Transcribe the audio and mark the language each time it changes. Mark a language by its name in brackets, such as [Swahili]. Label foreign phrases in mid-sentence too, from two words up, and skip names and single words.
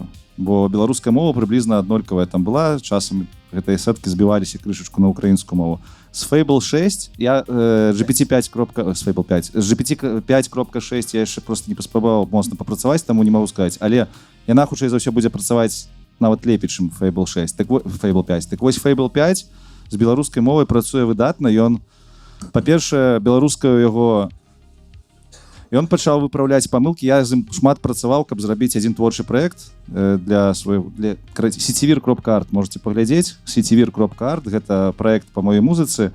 [Belarusian] Бо беларуская мова прыблізна аднолькавая там была, часам гэтыя сеткі збіваліся крышачку на украінскую мову. З Fable 6 я GPT-5.6 я яшчэ просто не паспрабаваў моцна папрацаваць, таму не магу сказаць, але яна хутчэй за ўсё будзе працаваць нават лепей, чым Fable 6. Fable 5. Так вось Fable 5 з беларускай мовай працуе выдатна. Ён, па-першае, беларускаю яго ён пачаў выпраўляць памылкі. Я з ім шмат працаваў, каб зрабіць адзін творчы праект для сетевир.art. Можете паглядзець. Сетевир.art — гэта праект па маёй музыцы.